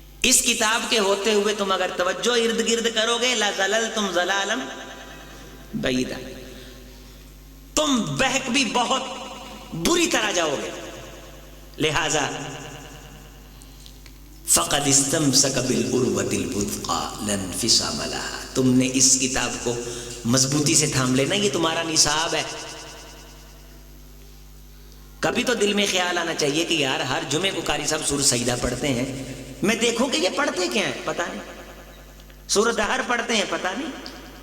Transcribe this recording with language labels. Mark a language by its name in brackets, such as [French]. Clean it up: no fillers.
[Urdu] اس کتاب کے ہوتے ہوئے تم اگر توجہ ارد گرد کرو گے [Arabic] لزللتم زلالا بعیدا, [Urdu] تم بہک بھی بہت بری طرح جاؤ گے. [Arabic] لہذا فقد استمسک بالعروۃ الوثقی لا انفصام لها. [Urdu] تم نے اس کتاب کو مضبوطی سے تھام لینا, یہ تمہارا نصاب ہے. کبھی تو دل میں خیال آنا چاہیے کہ یار ہر جمعے کو قاری صاحب سورۃ سجدہ پڑھتے ہیں, میں دیکھوں کہ یہ پڑھتے کیا ہیں, پتہ نہیں. سورۃ دہر پڑھتے ہیں, پتہ نہیں.